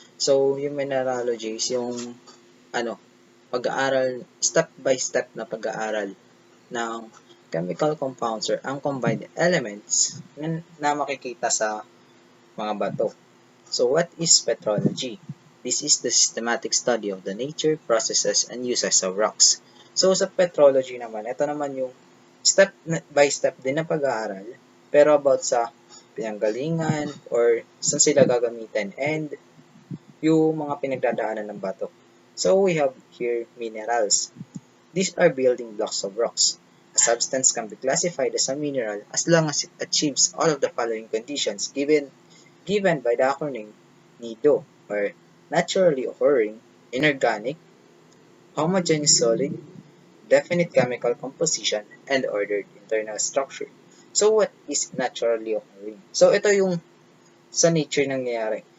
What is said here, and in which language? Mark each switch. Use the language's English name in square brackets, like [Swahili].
[Filipino] So, yung mineralogy is yung pag-aaral, step by step na pag-aaral ng [English] chemical compounds or uncombined elements [Filipino] na makikita sa mga bato. [English] So what is petrology? This is the systematic study of the nature, processes, and uses of rocks. [Filipino] So sa petrology naman, ito naman yung step by step din na pag-aaral, pero about sa pinanggalingan or saan sila gagamitin and yung mga pinagdadaanan ng bato. [English] So we have here minerals. These are building blocks of rocks. A substance can be classified as a mineral as long as it achieves all of the following conditions given by the acronym NIDO, or naturally occurring, inorganic, homogeneous solid, definite chemical composition, and ordered internal structure. So what is naturally occurring? [Filipino] So ito yung sa nature nangyayari.